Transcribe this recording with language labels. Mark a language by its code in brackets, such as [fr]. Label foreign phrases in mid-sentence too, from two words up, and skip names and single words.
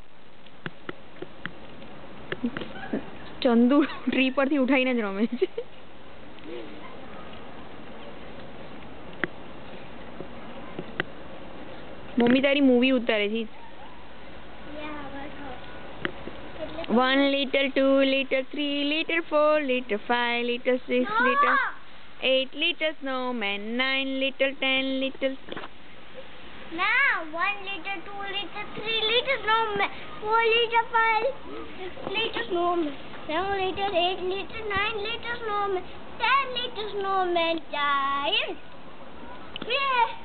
[gu] ચંદુ ટ્રી પરથી ઉઠાઈને જ રમે છે. મમ્મી તારી મૂવી ઉતારે છે. [en] 1 liter 2 liter 3 liter 4 liter 5 liter 6 liter 8 liter snowman 9 liter 10 liter. Now 1 liter 2 liter 3 liter snowman 4 liter 5 6 liter snowman 7 liter 8 liter 9 liter snowman 10 liter snowman giant. Yeah.